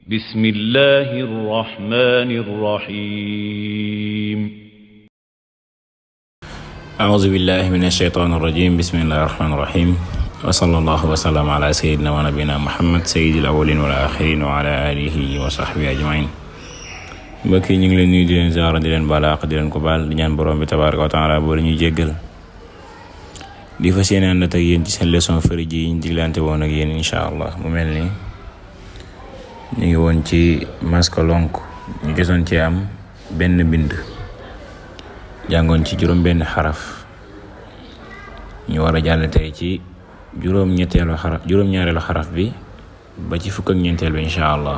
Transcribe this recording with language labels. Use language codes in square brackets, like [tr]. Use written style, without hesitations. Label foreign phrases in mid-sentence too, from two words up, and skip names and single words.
[ar] بسم الله الرحمن الرحيم أعوذ بالله من الشيطان الرجيم بسم الله الرحمن الرحيم وصلى الله وسلم على سيدنا ونبينا محمد سيد الأولين والآخرين وعلى آله وصحبه أجمعين. [wo] mbokk yi ñu ngi leen nuyu di leen ziara di leen balaax di leen ko baal di ñaan borom bi [ar] تبارك وتعالى [wo] boo ñu jéggal di fas yéene ànd ak yéen ci seen leçon fëri ji ñu diglante woon ak yéen [ar] إن شاء الله. [wo] mu mel ni ñu ngi woon ci maska lonk ñu gisoon ci am benn bind jàngoon ci juróom benn xaraf ñu war a jàll tey ci juróom-ñaareelu xaraf bi ba ci fukk ak ñeenteel bi [ar] إن شاء الله.